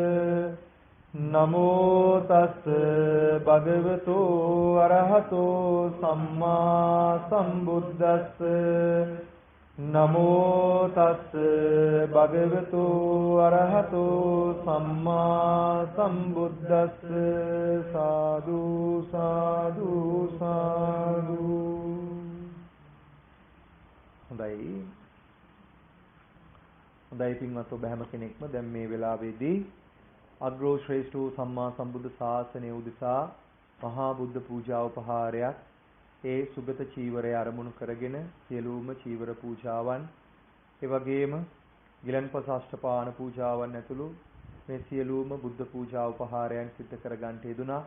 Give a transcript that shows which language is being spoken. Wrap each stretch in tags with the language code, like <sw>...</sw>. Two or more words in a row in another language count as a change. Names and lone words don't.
<pi>නමෝ තස්ස භගවතු අරහතෝ සම්මා සම්බුද්දස්ස නමෝ තස්ස භගවතු අරහතෝ සම්මා සම්බුද්දස්ස සාදු සාදු සාදු.</pi> <si>හොඳයි පින්වත් ඔබ හැම කෙනෙක්ම දැන් මේ වෙලාවේදී අග්‍රෝ ශ්‍රේෂ්ඨ වූ සම්මා සම්බුද්ධ ශාසනය උදෙසා මහා බුද්ධ පූජා උපහාරයක් ඒ සුගත චීවරය අරමුණු කරගෙන සියලුම චීවර පූජාවන් ඒ වගේම ගිලන්පස අෂ්ටපාන පූජාවන් ඇතුළු මේ සියලුම බුද්ධ පූජා උපහාරයන් සිද්ධ කර ගන්නට යෙදුනා.</si>